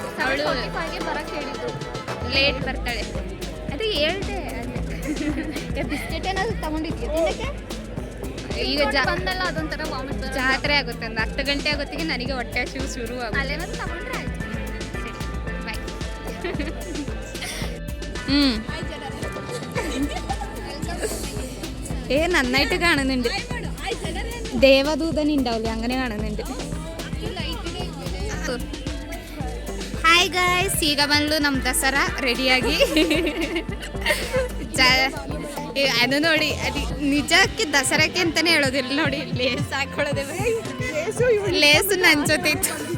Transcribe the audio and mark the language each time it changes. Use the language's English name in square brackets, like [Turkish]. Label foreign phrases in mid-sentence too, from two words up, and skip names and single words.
[Kannada] ಅವಳು 7:45ಗೆ ಬರೋಕ್ಕೆ ಹೇಳಿದ್ದು, ಲೇಟ್ ಬರ್ತಾಳೆ. ಅದು ಹೇಳ್ದೆ. ಬಿಸ್ಕೆಟ್ ಏನಾದ್ರು ತಗೊಂಡಿದ್ಯಾ ತಿನ್ನಕ್ಕೆ? ಈಗ ಬಂದಲ್ಲ, ಅದೊಂಥರ ವಾಮಿಟ್ ಜಾತ್ರೆ ಆಗುತ್ತೆ. ಒಂದು 10 ಗಂಟೆ ಆಗೋತ್ತಿಗೆ ನನಗೆ ಹೊಟ್ಟೆ ಹಸಿವು ಶುರು ಆಗುತ್ತೆ. ಅಲ್ಲೇನಾದ್ರು ತಗೊಂಡ್ರೆ ಆಯ್ತು. ಸರಿ, ಬಾಯ್. [Malayalam] നന്നായിട്ട് കാണുന്നുണ്ട്. ദേവദൂതൻ ഉണ്ടാവില്ലേ, അങ്ങനെ കാണുന്നുണ്ട്. [English] Hi guys, [Kannada] ಈಗ ಬಂದ್ಲು ನಮ್ಮ ದಸರಾ ರೆಡಿಯಾಗಿ. ಅದು ನೋಡಿ, ಅದು ನಿಜಕ್ಕೆ ದಸರಾಕ್ಕೆ ಅಂತಾನೆ ಹೇಳೋದಿಲ್ಲ ನೋಡಿ. ಲೇಸ್ ಹಾಕೊಳ್ಳೋದೇ, ಲೇಸು ನನ್ನ ಜೊತೆ ಇತ್ತು.